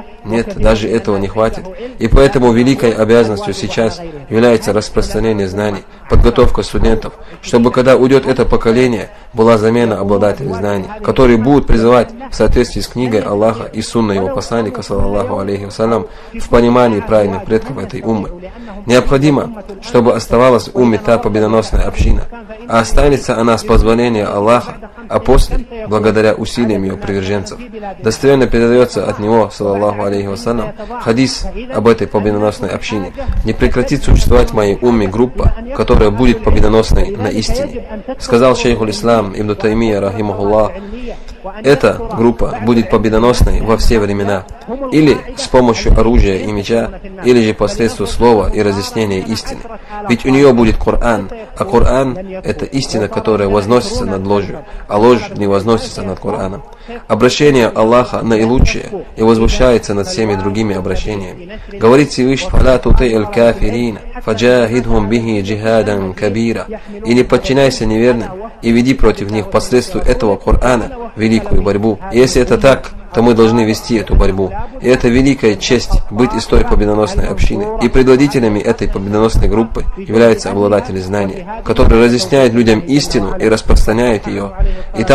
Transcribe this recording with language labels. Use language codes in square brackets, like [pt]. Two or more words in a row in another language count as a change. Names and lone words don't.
[ru] Нет, даже этого не хватит. И поэтому великой обязанностью сейчас является распространение знаний, подготовка студентов, чтобы когда уйдет это поколение, была замена обладателей знаний, которые будут призывать в соответствии с книгой Аллаха и сунной его посланника, [ar] صلى الله عليه وسلم, [ru] в понимании правильных предков этой уммы. Необходимо, чтобы оставалась в умме та победоносная община, а останется она с позволения Аллаха, а после, благодаря усилиям ее приверженцев. Достоверно передается от него, [ar] صلى الله عليه وسلم, [ru] хадис об этой победоносной общине: не прекратит существовать в моей умме группа, которая будет победоносной на истине. Сказал [ar] شيخ الإسلام [ru] Ибн Таймия, рахимахуллах, эта группа будет победоносной во все времена, или с помощью оружия и меча, или же посредством слова и разъяснения истины. Ведь у нее будет Коран, а Коран – это истина, которая возносится над ложью, а ложь не возносится над Кораном. Обращение Аллаха наилучшее и возвышается над всеми другими обращениями. Говорит Всевышний: [ar] «فلا تطع الكافرين، فجاهدهم به جهادا كبيرا». [ru] И не подчиняйся неверным, и веди против них посредством этого Корана великую борьбу. И если это так, то мы должны вести эту борьбу. И это великая честь быть из той победоносной общины. И предводителями этой победоносной группы являются обладатели знания, которые разъясняют людям истину и распространяют ее.